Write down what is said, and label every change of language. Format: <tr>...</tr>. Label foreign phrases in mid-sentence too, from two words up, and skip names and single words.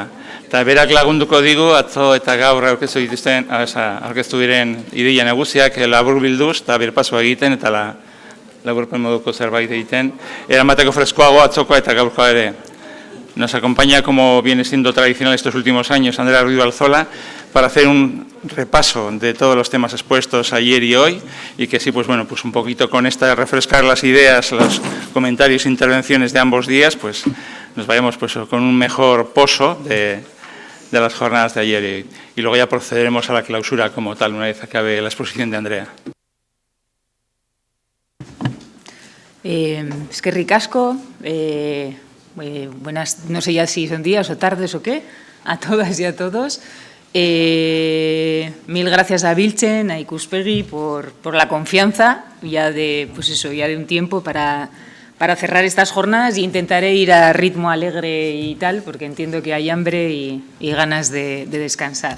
<eu>Eta berak lagunduko digu, atzo eta gaur aurkeztu diren ideia nagusiak labur bilduz, eta birpaso egiten, eta laburpen moduko zerbait egiten. Eramateko freskoago atzokoa eta gaurkoa ere.</eu> <es>Nos acompaña, como viene siendo tradicional estos últimos años, Andrea Ruiz Alzola, para hacer un repaso de todos los temas expuestos ayer y hoy, y que sí, pues bueno, pues un poquito con esta, refrescar las ideas, los comentarios e intervenciones de ambos días, pues nos vayamos pues con un mejor pozo de las jornadas de ayer y hoy. Y luego ya procederemos a la clausura como tal, una vez acabe la exposición de Andrea.</es> <eu>Eskerrik asko.</eu> <es>Buenas, no sé ya si son días o tardes o qué, a todas y a todos. Mil gracias a Biltzen, a Ikuspegi por la confianza ya de, pues eso, ya de un tiempo para cerrar estas jornadas, y intentaré ir a ritmo alegre y tal, porque entiendo que hay hambre y ganas de descansar.</es>